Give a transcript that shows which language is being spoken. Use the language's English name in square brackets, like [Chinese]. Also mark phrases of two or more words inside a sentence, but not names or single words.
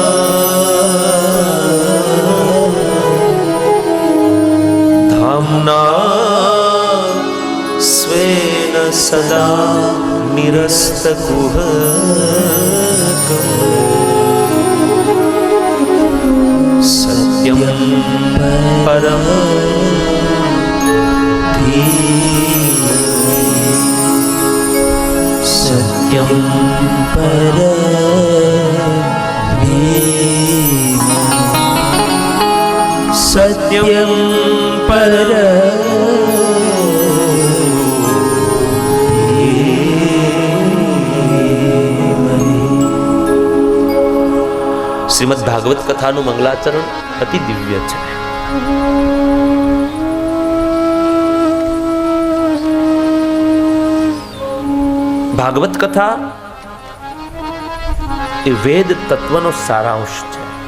[Sanskrit] धाम्ना स्वेन सदा निरस्तकुहकम् सत्यं परं धीमहि सत्यं सत्यं पर [Gujarati] શ્રીમદ ભાગવત કથાનું મંગલાચરણ અતિ દિવ્ય છે. ભાગવત કથા એ વેદ તત્વનો સારાંશ છે.